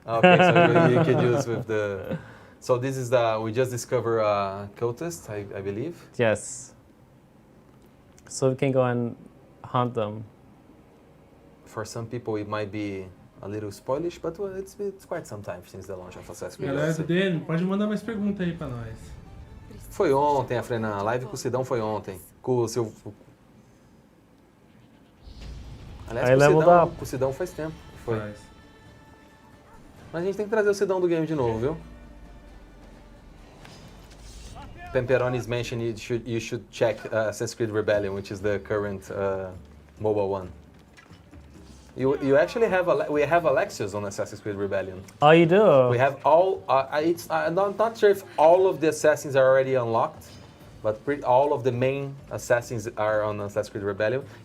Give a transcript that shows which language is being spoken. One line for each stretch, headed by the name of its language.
English: Okay, so you can use with the. So this is we just discovered cultist, I believe. Yes. So we can go and hunt them. For some people, it might be a little spoilish, but it's quite some time since the launch of Assassin's Creed.
Portuguese: Galera dele, pode mandar mais perguntas aí pra nós. Foi ontem, a Frenan. A live com o Sidão foi ontem. Com o seu. Aliás, com o Sidão faz tempo. Foi. Mas a gente tem que trazer o Sidão do game de novo, viu?
English: Pemperoni's mentioned you should check Assassin's Creed Rebellion, which is the current mobile one. You actually have we have Alexios on Assassin's Creed Rebellion. Oh, you do? We have all. I'm not sure if all of the assassins are already unlocked, but all of the main assassins are on Assassin's Creed Rebellion.